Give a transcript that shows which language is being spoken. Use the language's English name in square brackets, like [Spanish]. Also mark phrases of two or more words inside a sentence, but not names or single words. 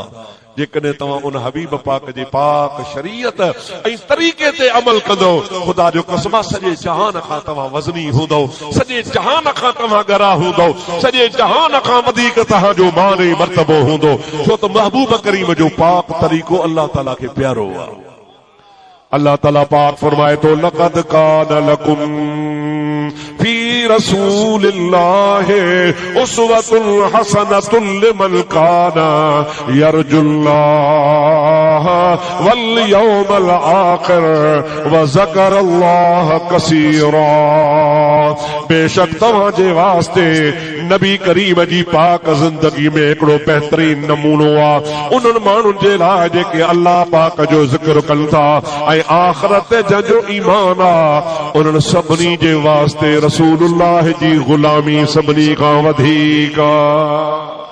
[Sindhi] जेकॾहिं तव्हां उन हबीब पाक जे पाक शरीयत ऐं तरीक़े ते अमल कंदो ख़ुदा जो कसम सॼे जहान खां तव्हां वज़नी हूंदो सॼे जहान खां तव्हां गरा हूंदो सॼे जहान खां वधीक तव्हांजो मान ऐं मर्तबो हूंदो छो त महबूब करीम जो पाक तरीक़ो अल्लाह ताला खे प्यारो आहे। अल्लाह ताला पाक फरमाए तो [Arabic] لقد كان لكم في رسول الله أسوة حسنة لمن كان يرجو الله واليوم الآخر وذكر الله كثيرا. [Sindhi] बेशक तव्हांजे वास्ते नबी करीम जी पाक ज़िंदगी में हिकिड़ो बेहतरीन नमूनो आहे उन्हनि माण्हुनि जे लाइ जेके अल्लाह पाक जो ज़िक्र कनि था ऐं आख़िरत जंहिंजो ईमान आहे उन्हनि सभिनी जे वास्ते रसूलुल्लाह जी ग़ुलामी सभिनी खां वधीक आहे।